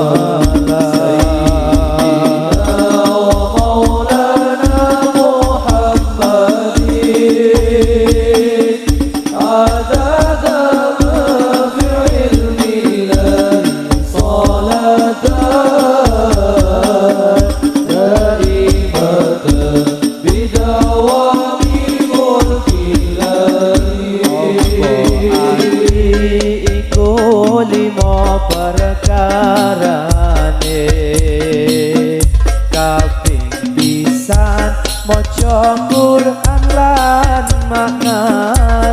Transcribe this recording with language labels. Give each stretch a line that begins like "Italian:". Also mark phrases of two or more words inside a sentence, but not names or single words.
Arabic: ومولانا محمد عدد ما في علم الله صلاة دائمة بدوام ملك الله.
Javanese: Iku limo perkarane kaping pisan maca Quran lan makna